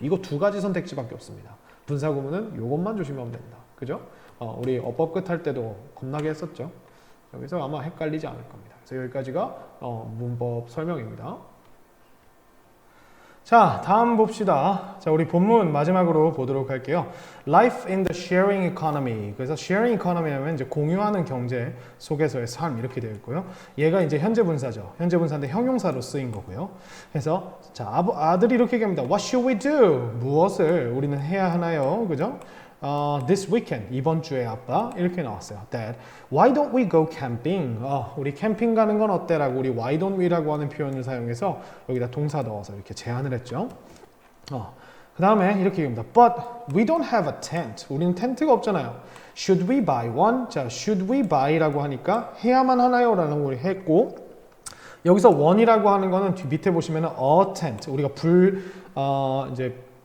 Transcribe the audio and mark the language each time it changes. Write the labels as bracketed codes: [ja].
[ko] 이거 두 가지 선택지밖에 없습니다. 분사구문은 이것만 조심하면 됩니다. 그죠? 우리 어법 끝 할 때도 겁나게 했었죠. 여기서 아마 헷갈리지 않을 겁니다. 그래서 여기까지가 문법 설명입니다. 자, 다음 봅시다. 자, 우리 본문 마지막으로 보도록 할게요. [en] Life in the sharing economy. [ko] 그래서 sharing economy 하면 이제 공유하는 경제 속에서의 삶 이렇게 되어 있고요. 얘가 이제 현재 분사죠. 현재 분사인데 형용사로 쓰인 거고요. 그래서 자, 아들이 이렇게 얘기합니다. [en] What should we do? [ko] 무엇을 우리는 해야 하나요? 그죠? [en] This weekend, [ko] 이번 주에 아빠 이렇게 나왔어요. [en] Dad, why don't we go camping? [ko] 우리 캠핑 가는 건 어때라고 우리 [en] why don't we [ko] 라고 하는 표현을 사용해서 여기다 동사 넣어서 이렇게 제안을 했죠. 그 다음에 이렇게 얘기합니다. [en] But we don't have a tent. [ko] 우리는 텐트가 없잖아요. [en] Should we buy one? [ko] 자, [en] should we buy [ko] 라고 하니까 해야만 하나요? 라는 걸 했고 여기서 one이라고 하는 거는 밑에 보시면은 a tent. 우리가 이제